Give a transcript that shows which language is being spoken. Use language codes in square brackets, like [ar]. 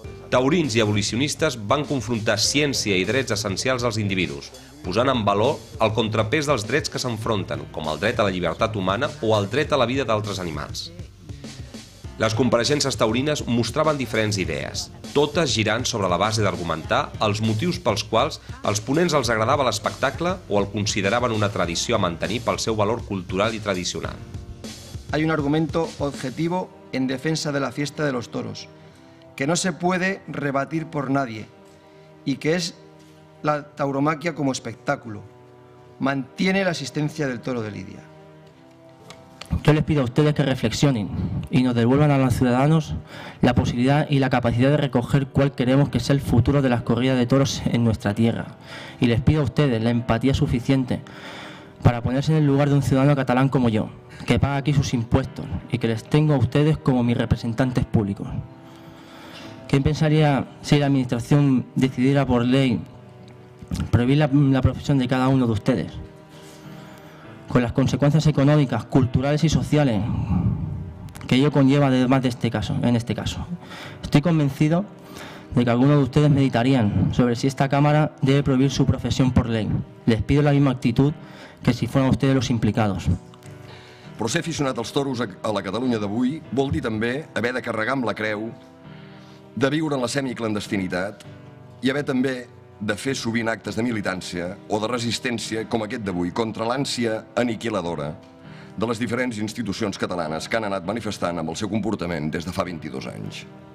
[ca] Taurins i abolicionistes van confrontar ciència i drets essencials als individus, posant en valor el contrapès dels drets que s'enfronten, com el dret a la llibertat humana o el dret a la vida d'altres animals. Les compareixences taurines mostraven diferents idees, totes girant sobre la base d'argumentar els motius pels quals als ponents els agradava l'espectacle o el consideraven una tradició a mantenir pel seu valor cultural i tradicional. [es] Hay un argumento objetivo en defensa de la fiesta de los toros, que no se puede rebatir por nadie y que es la tauromaquia como espectáculo. Mantiene la existencia del toro de Lidia. Yo les pido a ustedes que reflexionen y nos devuelvan a los ciudadanos la posibilidad y la capacidad de recoger cuál queremos que sea el futuro de las corridas de toros en nuestra tierra. Y les pido a ustedes la empatía suficiente para ponerse en el lugar de un ciudadano catalán como yo, que paga aquí sus impuestos y que les tengo a ustedes como mis representantes públicos. ¿Qué pensaría si la Administración decidiera por ley prohibir la profesión de cada uno de ustedes? Con las consecuencias económicas, culturales y sociales que ello conlleva además de en este caso. Estoy convencido de que algunos de ustedes meditarían sobre si esta Cámara debe prohibir su profesión por ley. Les pido la misma actitud que si fueran ustedes los implicados. [ca] Però ser aficionat als toros a la Catalunya d'avui vol dir també haver de carregar amb la creu, de viure en la semiclandestinitat i haver també de fer sovint actes de militància o de resistència com aquest d'avui contra l'ànsia aniquiladora de les diferents institucions catalanes que han anat manifestant amb el seu comportament des de fa 22 anys.